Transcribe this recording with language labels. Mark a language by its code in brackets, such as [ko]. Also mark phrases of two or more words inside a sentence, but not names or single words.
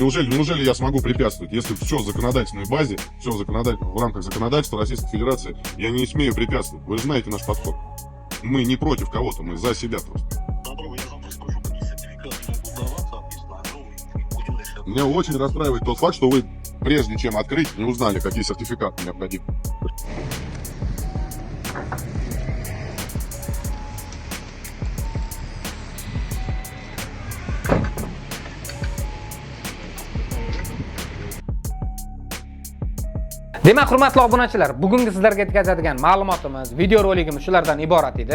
[ru] неужели я смогу препятствовать? Если все в законодательной базе, все в рамках законодательства Российской Федерации, я не смею препятствовать. Вы знаете наш подход. Мы не против кого-то, мы за себя просто. Добро, я завтра скажу, какие сертификаты могут даваться, написано, ну, и будем решать. Меня очень расстраивает тот факт, что вы, прежде чем открыть, не узнали, какие сертификаты необходимы. [uz] Demak, hurmatli obunachilar, bugungi sizlarga yetkazadigan ma'lumotimiz, videoroligimiz shulardan iborat edi.